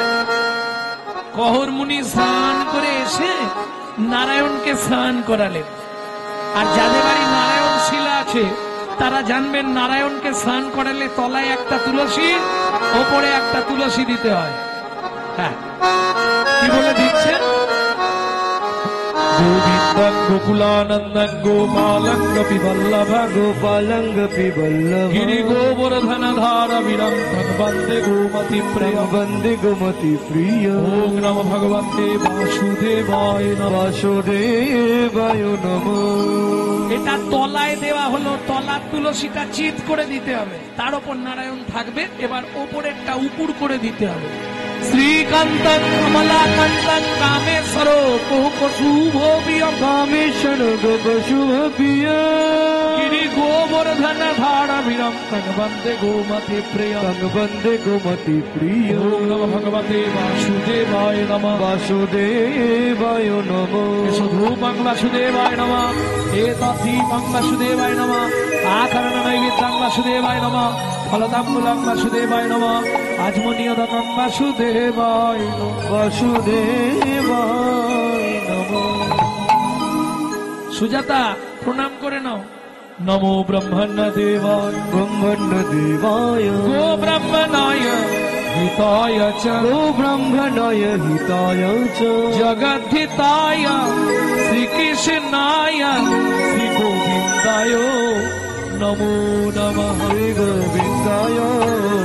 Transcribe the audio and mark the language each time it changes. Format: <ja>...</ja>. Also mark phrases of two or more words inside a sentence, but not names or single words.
<bn>কহরমুনি স্নান করে এসে নারায়ণকে স্নান করালেন। আর যাদের বাড়ি নারায়ণ শিলা আছে তারা জানবেন নারায়ণকে স্নান করালে তলায় একটা তুলসী, ওপরে একটা তুলসী দিতে হয়। হ্যাঁ, কি বলে দিচ্ছে?</bn> <sa>गोविन्दं गोकुलानन्दं गोपालं गोपीवल्लभं गोपालङ्गपि वल्लभ गिरिगोवर्धनधारवीरं तं वन्दे गोमतिप्रियं वन्दे गोमति प्रिय ॐ नमो भगवते वासुदेवाय नमः। বাসুদেবায় নমঃ।</sa> <bn>এটা তলায় দেওয়া হলো, তলার তুলসীটা চিত করে দিতে হবে, তার উপর নারায়ণ থাকবে। এবার ওপরেরটা উপুর করে দিতে হবে।</bn> <sa>শ্রীকান্তং কমলাকান্তং কামেশ্বর কোপ শুভ প্রিয়ম কামেশ্বর গোপ শুভ প্রিয় গিরি গোবর্ধন ধারবীরম তং বন্দে গোমতি প্রিয়ম বন্দে গোমতি প্রিয় ওম নমঃ ভগবতে বাসুদেবায় নমঃ। বাসুদেবায় নমঃ। ধূপং বাসুদেবায় নমঃ, এতদীপং বাসুদেবায় নমঃ, আচরণ নৈবেদ্যং বাসুদেবায় নমঃ, ফলতাম্বুলং বাসুদেবায় নমঃ, আজমনীয়দানং বাসুদেবায় নমঃ। বাসুদেবায় নমঃ।</sa> <bn>সুজাতা প্রণাম করে নাও।</bn> <sa>নমো ব্রহ্মণ্য দেবায় ব্রহ্মণ্য দেবায় গো ব্রহ্মণায় হিতায় চ গো ব্রহ্মণায় হিতায় চ জগদ্ধিতায় শ্রীকৃষ্ণায় শ্রী গোবিন্দায় নমো নমঃ। শ্রী গোবিন্দায়</sa>